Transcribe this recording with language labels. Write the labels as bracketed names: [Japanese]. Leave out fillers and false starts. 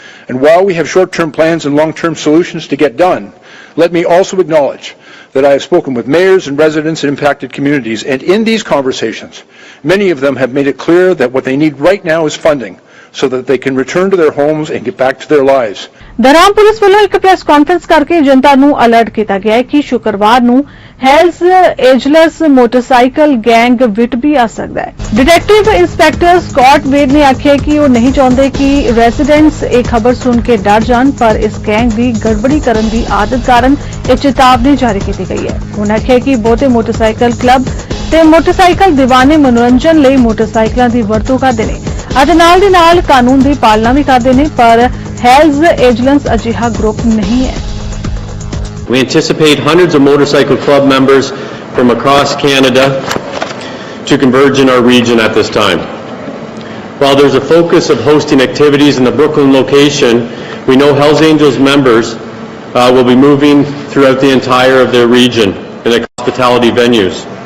[English] And while we have short-term plans and long-term solutions to get done, let me also acknowledge that I have spoken with mayors and residents in impacted communities, and in these conversations, many of them have made it clear that what they need right now is funding so that they can return to their homes and get back to their lives. [Punjabi] ਦੌਰਾਨ police ਵੱਲੋਂ ਇੱਕ press conference ਕਰਕੇ ਜਨਤਾ ਨੂੰ alert ਕੀਤਾ ਗਿਆ ਹੈ ਕਿ ਸ਼ੁੱਕਰਵਾਰ ਨੂੰ ਹੈਲਸ ਏਜਲਸ ਮੋਟਰਸਾਈਕਲ ਗੈਂਗ ਵਿਟ ਵੀ ਆ ਸਕਦਾ ਹੈ। ਡਿਟੈਕਟਿਵ ਇੰਸਪੈਕਟਰ ਸਕਾਟ ਵੇਡ ਨੇ ਆਖਿਆ ਕਿ ਉਹ ਨਹੀਂ ਚਾਹੁੰਦੇ ਕਿ ਰੈਜ਼ੀਡੈਂਟਸ ਇਹ ਖਬਰ ਸੁਣ ਕੇ ਡਰ ਜਾਣ, ਪਰ ਇਸ ਗੈਂਗ ਦੀ ਗੜਬੜੀ ਕਰਨ ਦੀ ਆਦਤ ਕਾਰਨ ਇਹ ਚੇਤਾਵਨੀ ਜਾਰੀ ਕੀਤੀ ਗਈ ਹੈ। ਉਹਨਾਂ ਆਖਿਆ ਕਿ ਬਹੁਤੇ ਮੋਟਰਸਾਈਕਲ ਕਲੱਬ ਤੇ ਮੋਟਰਸਾਈਕਲ ਦੀਵਾਨੇ ਮਨੋਰੰਜਨ ਲਈ ਮੋਟਰਸਾਈਕਲਾਂ ਦੀ ਵਰਤੋਂ ਕਰਦੇ ਨੇ ਅਤੇ ਨਾਲ ਦੀ ਨਾਲ ਕਾਨੂੰਨ ਦੀ ਪਾਲਣਾ ਵੀ ਕਰਦੇ ਨੇ, ਪਰ ਹੈਲਸ ਏਜਲਸ ਅਜਿਹਾ ਗਰੁੱਪ ਨਹੀਂ ਹੈ। [English] We anticipate hundreds of motorcycle club members from across Canada to converge in our region at this time. While there's a focus of hosting activities in the Brooklyn location, we know Hells Angels members will be moving throughout the entire of their region in the hospitality venues.